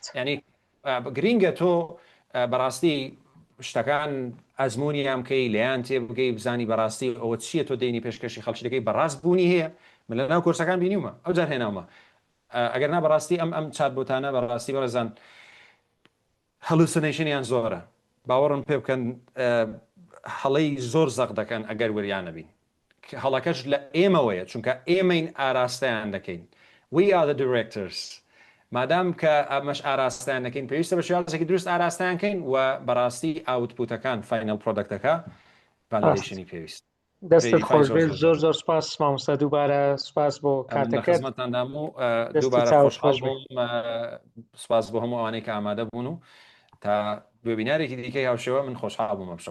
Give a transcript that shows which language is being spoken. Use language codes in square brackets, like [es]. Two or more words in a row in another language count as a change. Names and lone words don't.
[ckb] ینی گرینگە تۆ بەڕاستی شتەکان ئەزممویان بکەی لەیان تێ بگەی بزانی بەڕاستی ئەوە چییە تۆ دەینی پێشکەشی خەڵکی دەکەی بەڕاست بوونی هەیە من لە ناو کورسەکان بینیومە ئەو جار هێناومە ئەگەر نا بەڕاستی ئەم چات بۆتانە بەڕاستی بەڕێزان هەلوسنیشنیان زۆرە باوەڕم پێ بکەن هەڵەی زۆر زەق دەکەن ئەگەر وریانە بین هەڵەکەش لە ئێمەوەیە چونکە ئێمەین ئاراستەیان دەکەین [en] we are the directors [ckb] مادام کە ئەمەش ئاراستیان دەکەین پێویستە بە شێوازێکی دروست ئاراستیانکەین و بەڕاستی ئاوتپوتەکان [en] final product [ckb] ڤالیدیشنی پێویست دەستت خۆش بێت زۆر سپاس مامۆستا دووبارە سپاس بۆ کاتەکەت خزمەتتاندام و دووبارە خۆشحاڵ بووم سپاس بۆ هەموو ئەوانەی کە ئامادە بوون و تا وێبینارێکی دیکەی هاوشێوە من خۆشحاڵ بووم ئەمشەو